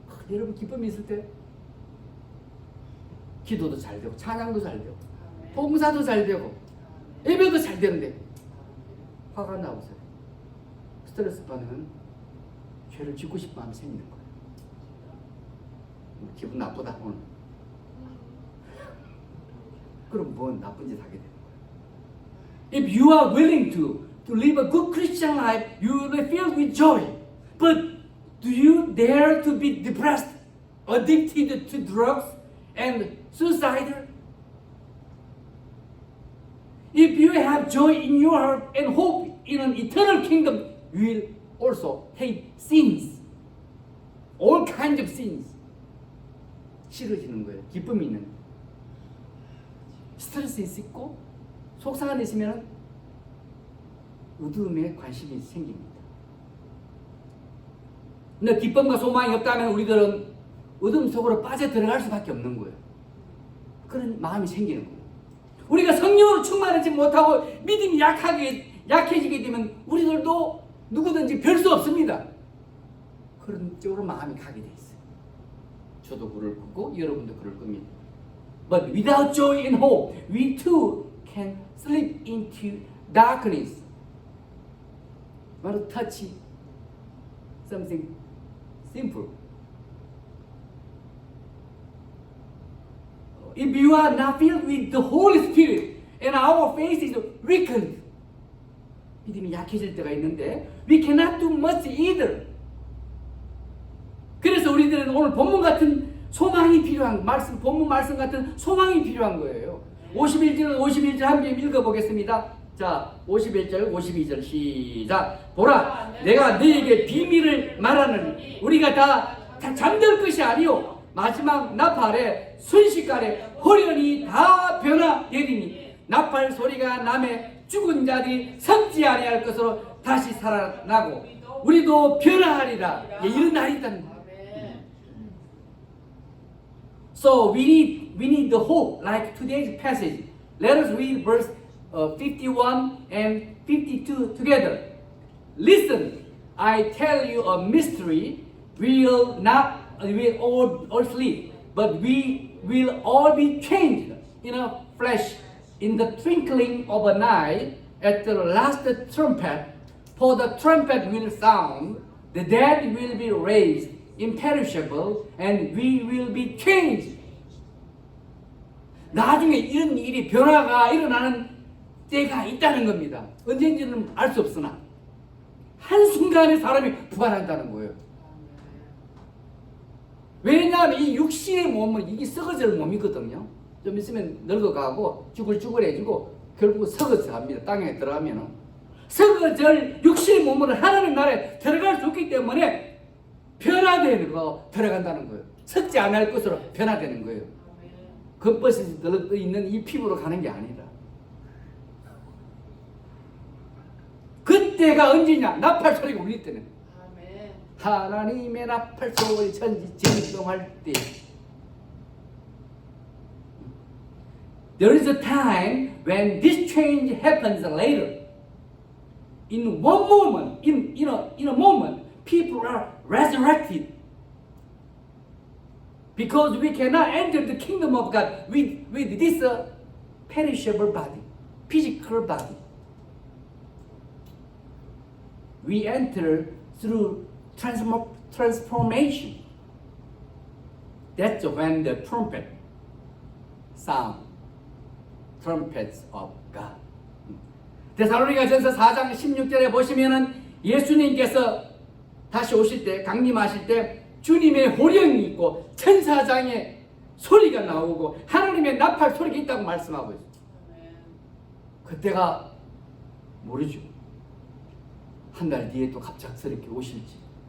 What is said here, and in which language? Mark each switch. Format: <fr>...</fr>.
<ko>여러분 기쁨이 있을 때 기도도 잘 되고 찬양도 잘 되고 봉사도 잘 되고 예배도 잘 되는데 화가 나오세요. 스트레스 받으면 죄를 짓고 싶은 마음이 생기는 거예요. 기분 나쁘다 오늘. 그럼 뭔 나쁜 짓 하게 되는 거예요.</ko> <en>If you are willing to live a good Christian life, you will be filled with joy. But do you dare to be depressed, addicted to drugs, and suicidal? If you have joy in your heart and hope in an eternal kingdom, you will also hate sins. All kinds of sins.</en> <ko>싫어지는 거예요. 기쁨이 있는. 스트레스 있고 속상한 데 있으면 어둠에 관심이 생깁니다. 근데 기쁨과 소망이 없다면 우리들은 어둠 속으로 빠져 들어갈 수밖에 없는 거예요. 그런 마음이 생기는 거예요. 우리가 성령으로 충만하지 못하고 믿음이 약해지게 되면 우리들도 누구든지 별 수 없습니다. 그런 쪽으로 마음이 가게 돼 있어요. 저도 그럴 거고 여러분도 그럴 겁니다.</ko> <en>But without joy and hope, we too can slip into darkness. Want to touch something simple. If you are not filled with the Holy Spirit and our faith is weakened,</en> <ko>믿음이 약해질 때가 있는데</ko> <en>we cannot do much either.</en> <ko>그래서 우리들은 오늘 본문 같은 소망이 필요한 본문 말씀 같은 소망이 필요한 거예요. 51절은 51절 함께 읽어보겠습니다. 자, 51절, 52절 시작. 보라, 내가 너에게 비밀을 말하느니 우리가 다 잠들 것이 아니요 마지막 나팔에 순식간에 호련히 다 변화되리니 나팔 소리가 나매 죽은 자들이 섞지 아니할 것으로 다시 살아나고 우리도 변화하리라. 예, 이런 날이 있다는 거예요.</ko> <en>So we need the hope like today's passage. Let us read verse 51 and 52 together. Listen, I tell you a mystery. We'll all sleep, but we will all be changed in a flash, in the twinkling of an eye, at the last trumpet. For the trumpet will sound, the dead will be raised imperishable, and we will be changed.</en> <ko>나중에 이런 일이 변화가 일어나는 때가 있다는 겁니다. 언제인지는 알 수 없으나 한순간에 사람이 부활한다는 거예요. 왜냐하면 이 육신의 몸은 이게 썩어질 몸이거든요. 좀 있으면 늙어가고 쭈글쭈글해지고 결국 썩어져 갑니다. 땅에 들어가면은 썩어질 육신의 몸으로 하나님 나라에 들어갈 수 없기 때문에 변화되는 거 들어간다는 거예요. 썩지 않을 것으로 변화되는 거예요. 겉벗이 들어 있는 이 피부로 가는 게 아니라. 그때가 언제냐? 나팔 소리가 울릴 때는. 하나님의 나팔 소리 천지 진동할 때.</ko> <en>There is a time when this change happens later. In one moment, in a moment, people are resurrected. Because we cannot enter the kingdom of God with this perishable body, physical body. We enter through transformation. That's when the trumpet sound, trumpets of God.</en> <ko>데살로니가전서 4장 16절에 보시면은 예수님께서 다시 오실 때, 강림하실 때 주님의 호령이 있고 천사장의 소리가 나오고 하나님의 나팔 소리가 있다고 말씀하고 있어요. 그때가 모르죠. 한 달 뒤에 또 갑작스럽게 오실지.</ko>